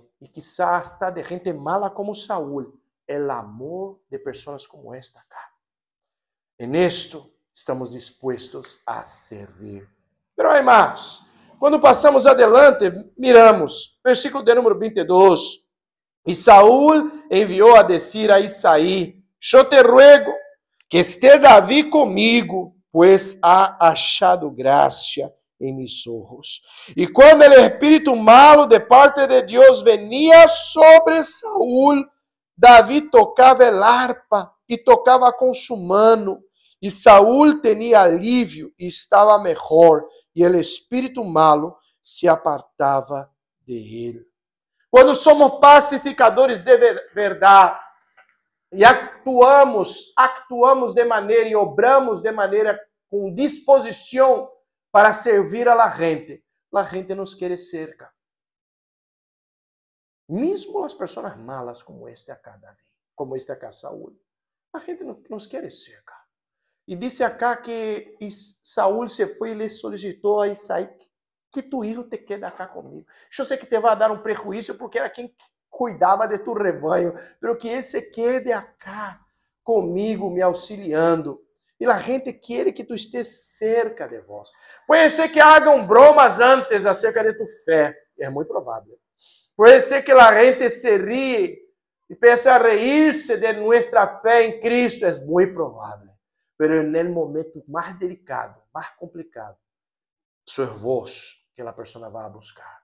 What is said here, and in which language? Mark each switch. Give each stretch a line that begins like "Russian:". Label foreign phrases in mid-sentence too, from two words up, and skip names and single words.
Spanish: E quizás hasta de gente mala como Saúl,
Portuguese: o amor de pessoas
Spanish: como esta acá. En esto estamos dispuestos a servir.
Portuguese: Pero há mais. Quando passamos
Spanish: adelante, miramos,
Portuguese: versículo de número 22. E Saúl enviou a decir a Isaí: eu te
Spanish: ruego que esté
Portuguese: Davi comigo,
Spanish: pues ha achado gracia em mis ojos.
Portuguese: E quando o espírito malo de parte de Deus venia sobre Saúl, Davi tocava
Spanish: el arpa
Portuguese: e tocava com
Spanish: su mano.
Portuguese: E Saúl tinha alívio e estava melhor. E o espírito malo se apartava de ele. Quando somos pacificadores de verdade e actuamos de maneira e obramos de maneira com disposição para servir a gente nos quer cerca. Mesmo as pessoas malas como este acá, Davi, como este acá, Saúl, a gente nos quer cerca. E disse acá que Saúl se foi e lhe solicitou a Isaí que tu filho te
Spanish: quede acá
Portuguese: comigo. Eu sei que te vai dar um prejuízo porque era quem cuidava de tu rebanho, pero que ele se
Spanish: quede acá
Portuguese: comigo, me auxiliando. E a gente quer que tu
Spanish: estés cerca
Portuguese: de vós. Pode ser que hagam bromas antes acerca de tu fé. É muito provável. Pode ser que a gente se ríe e pense a reírse de nossa fé em Cristo. É muito provável. Pero no momento mais delicado, mais complicado, sua voz que a pessoa vai buscar.